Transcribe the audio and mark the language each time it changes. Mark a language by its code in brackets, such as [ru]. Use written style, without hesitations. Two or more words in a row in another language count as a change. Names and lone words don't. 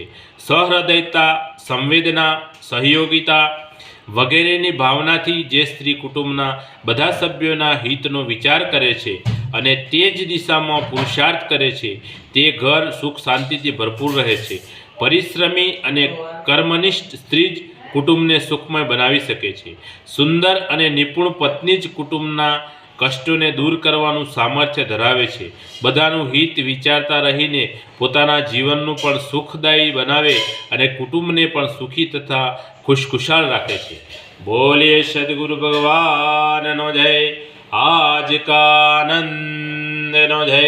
[gu] સહૃદયતા, સંવેદના, સહયોગિતા વગેરેની ભાવનાથી જે સ્ત્રી કુટુંબના બધા સભ્યોના હિતનો વિચાર કરે છે અને તે જ દિશામાં પુરુષાર્થ કરે છે, તે ઘર સુખ શાંતિથી ભરપૂર રહે છે। પરિશ્રમી અને કર્મનિષ્ઠ સ્ત્રી જ કુટુંબને સુખમય બનાવી શકે છે। સુંદર અને નિપુણ પત્ની જ કુટુંબના કષ્ટોને દૂર કરવાનું સામર્થ્ય ધરાવે છે। બધાનું હિત વિચારતા રહીને પોતાના જીવનનું પણ સુખદાયી બનાવે અને કુટુંબને પણ સુખી તથા ખુશખુશાલ રાખે છે। બોલિએ સદ્ગુરુ ભગવાનનો જય। [hi] आज का [gu] આનંદનો જય।